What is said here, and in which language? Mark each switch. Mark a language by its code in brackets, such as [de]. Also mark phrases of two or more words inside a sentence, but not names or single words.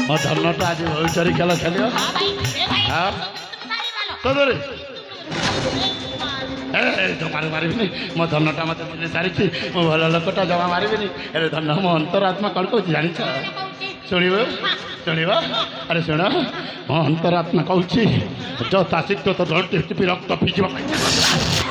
[or] ଧନଟା ଆଜି ଭବିଷ୍ୟରେ ଖେଳ ଖେଳିବ [hi] हाँ भाई ए भाई हाँ? मारी मारो [or] ତୋରେ ଏ ମାରିବିନି ମୋ ଧନଟା ମତେ ମିଳି ସାରିଛି ମୁଁ ଭଲ ଲୋକଟା ଜମା ମାରିବିନି ହେଲେ ଧନ ମୋ ଅନ୍ତରାତ୍ମା କ'ଣ କହୁଛି ଜାଣିଛ ଶୁଣିବ ଶୁଣିବ ଆରେ ଶୁଣ ମୋ ଅନ୍ତରାତ୍ମା କହୁଛି ଯଥା ଶୀଘ୍ର ତ ରକ୍ତ ପିଯିବ